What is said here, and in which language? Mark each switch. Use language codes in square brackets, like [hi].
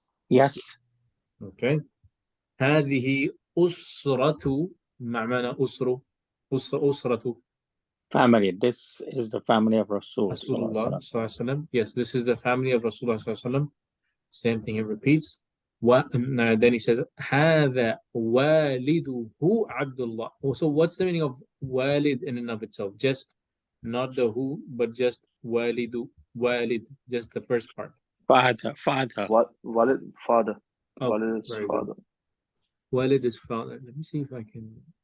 [en] Yes. [ar] Okay. هذه أسرة. ما معنى أسرة؟ أسرة. [en] Family. This is the family of Rasul. Rasulullah sallallahu alaihi wasallam. Yes, this is the family of Rasulullah sallallahu alaihi wasallam. Same thing he repeats. Then he says [ar] هذا والده عبد الله. [en] So what's the meaning of walid in and of itself? Just not the who, but just walidu, walid, just the first part. Father. What Walid father. Oh, Walid is very good. father. Walid is father. Let me see if I can.